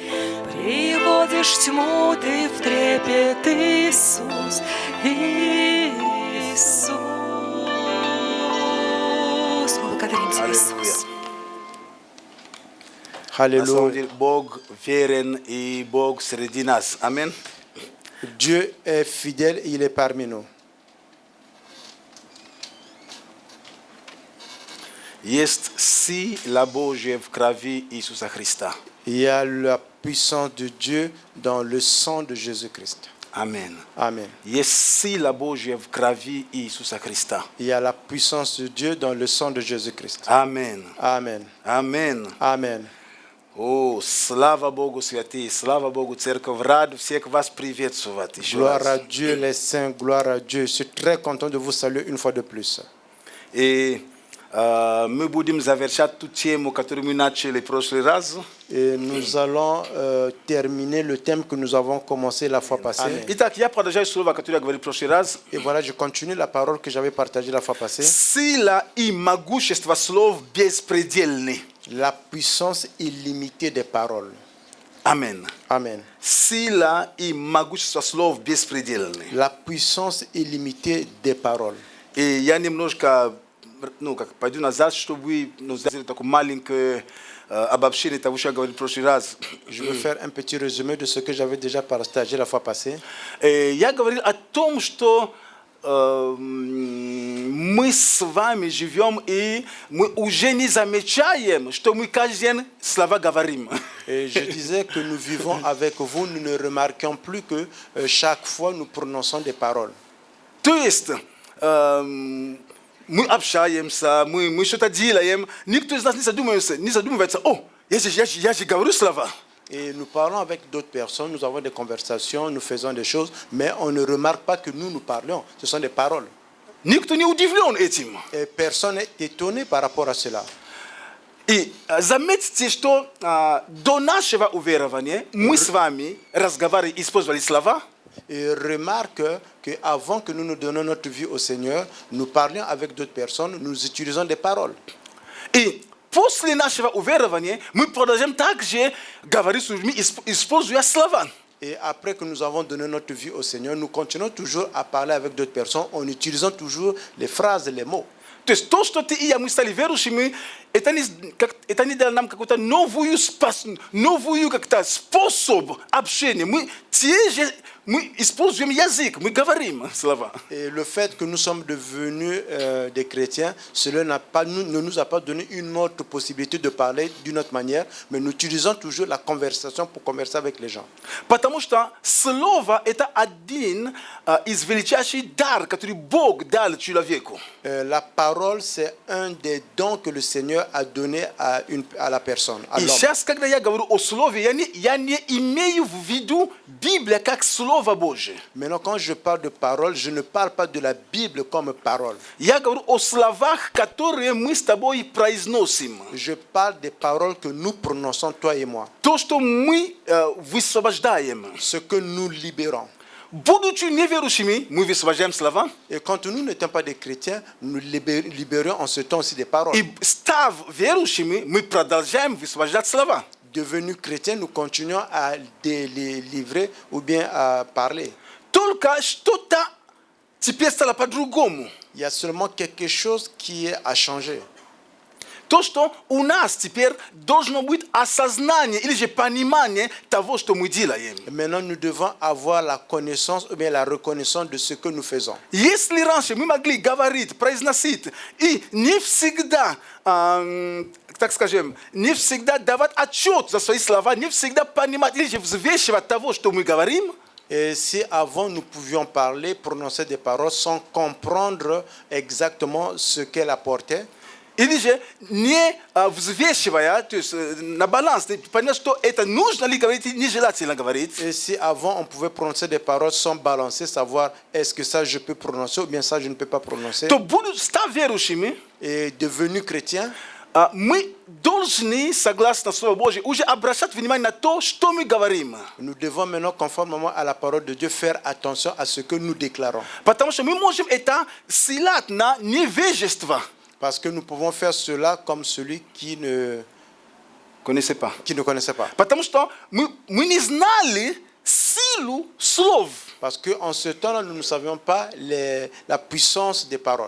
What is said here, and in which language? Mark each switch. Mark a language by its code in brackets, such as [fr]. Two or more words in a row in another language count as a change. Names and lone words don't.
[ru] Приводишь тьму ты в трепет, Иисус, Иисус. Благодарим тебя, Иисус. [fr] Alléluia. [ru] Бог верен и Бог среди нас. Аминь. [fr] Dieu est fidèle, il est parmi nous. [ru] Есть сила Божья в крови Иисуса Христа. [fr] Il y a la puissance de Dieu dans le sang de Jésus-Christ. Amen. Amen. [ru] Есть сила Божья в крови Иисуса Христа. [fr] Il y a la puissance de Dieu dans le sang de Jésus-Christ. Amen. Amen. Amen. Amen. [ru] О, слава Богу, святые, слава Богу, церковь, рад всех вас приветствовать еще [fr] Gloire à [ru] раз. [fr] Dieu, les saints, gloire à Dieu. Je suis très content de vous saluer une fois de plus. [ru] И мы будем завершать ту тему, которую мы начали в прошлый раз. [fr] Et nous allons terminer le thème que nous avons commencé la fois passée. [ru] Итак, я продолжаю слово, которое я говорил в прошлый раз. [fr] Et voilà, je continue la parole que j'avais partagée la fois passée. [ru] Сила и могущество слов беспредельны. [fr] La puissance illimitée des paroles. [ru] Амен. [fr] Amen. [ru] Сила и могущество слов беспредельны. [fr] La puissance illimitée des paroles. [ru] И я немножко, пойду назад, чтобы вы сделали такое маленькое обобщение того, что я говорил в прошлый раз. [fr] Je vais faire un petit résumé de ce que j'avais déjà partagé la fois passée. [ru] Я говорил о том, что мы с вами живем, и мы уже не замечаем, что мы каждый день слова говорим. [fr] Et je disais que nous vivons avec vous, nous ne remarquons plus que chaque fois nous prononçons des paroles. [ru] То есть мы общаемся, мы что-то делаем, никто из нас не задумывается, о, я же говорю слова. [fr] Et nous parlons avec d'autres personnes, nous avons des conversations, nous faisons des choses, mais on ne remarque pas que nous parlons. Ce sont des paroles. [ru] Никто не удивлен этим. [fr] Et personne n'est étonné par rapport à cela. [ru] И заметьте, что до нашего уверования мы с вами разговаривали, использовали слова. [fr] Et remarque qu'avant que nous nous donnions notre vie au Seigneur, nous parlions avec d'autres personnes, nous utilisons des paroles. [ru] И после нашего уверования мы продолжаем также говорить с людьми, используя слова. [fr] Et après que nous avons donné notre vie au Seigneur, nous continuons toujours à parler avec d'autres personnes en utilisant toujours les phrases, les mots. [ru] То есть то, что ты и я, мы стали верующими, это не дало нам какой-то новый способ общения. Мы используем язык, мы говорим слова. [fr] Et le fait que nous sommes devenus des chrétiens, cela ne nous a pas donné une autre possibilité de parler d'une autre manière, mais nous utilisons toujours la conversation pour converser avec les gens. [ru] Потому что слово – это один из величайших дар, который Бог дал человеку. [fr] La parole, c'est un des dons que le Seigneur a donné à la personne, à [ru] И [fr] l'homme. [ru] сейчас, когда я говорю о слове, я не имею в виду Библию как Слово Божие. [fr] Maintenant, quand je parle de parole, je ne parle pas de la Bible comme parole. [ru] Я говорю о словах, которые мы с тобой произносим. [fr] Je parle des paroles que nous prononçons, toi et moi. [ru] То, что мы высвобождаем. [fr] Ce que nous libérons. [ru] Будучи неверующими, мы высвобождаем слова. [fr] Et quand nous n'étions pas des chrétiens, nous libérions en ce temps aussi des paroles. [ru] И став верующими, мы продолжаем высвобождать слова. [fr] Devenus chrétiens, nous continuons à les livrer ou bien à parler. [ru] Только что-то теперь стало по-другому. [fr] Il y a seulement quelque chose qui a changé. [ru] То, что у нас теперь должно быть осознание или же понимание того, что мы делаем. [fr] Maintenant, nous devons avoir la connaissance ou bien la reconnaissance de ce que nous faisons. [ru] Если раньше мы могли говорить, произносить и не всегда, так скажем, не всегда давать отчет за свои слова, не всегда понимать или же взвешивать того, что мы говорим, [fr] Et si avant nous pouvions parler, prononcer des paroles sans comprendre exactement ce qu'elle apportait, [ru] или же не взвешивая, то есть на баланс, понять, что это нужно ли говорить и нежелательно говорить. [fr] et si avant on pouvait prononcer des paroles sans balancer, savoir est-ce que ça je peux prononcer ou bien ça je ne peux pas prononcer, [ru] То став верующими, [fr] et devenu chrétien, [ru] мы должны, согласно Слову Божьему, уже обращать внимание на то, что мы говорим. [fr] nous devons maintenant, conformément à la parole de Dieu, faire attention à ce que nous déclarons. [ru] Потому что мы можем это ссылать на невежество. [fr] Parce que nous pouvons faire cela comme celui qui ne Connaissez pas. connaissait pas. [ru] Потому что мы не знали силу слов. [fr] Parce qu'en ce temps-là, nous ne savions pas la puissance des paroles.